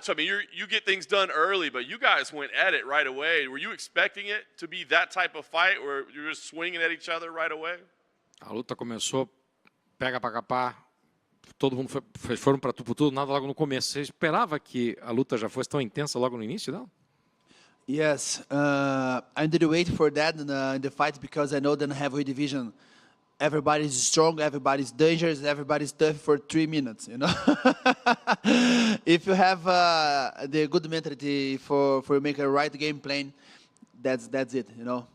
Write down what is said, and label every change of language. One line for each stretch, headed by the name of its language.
English: So, I mean, you get things done early, but you guys went at it right away. Were you expecting it to be that type of fight where you're just swinging at each other right away?
Portuguese: A luta começou, pega para capar, todo mundo foram para tudo, nada logo no começo. Você esperava que a luta já fosse tão intensa logo no início dela?
English: Yes, I didn't wait for that in the fight because I know that in the heavyweight division, everybody's strong, everybody's dangerous, everybody's tough for 3 minutes, you know. If you have the good mentality for make a right game plan, that's it, you know.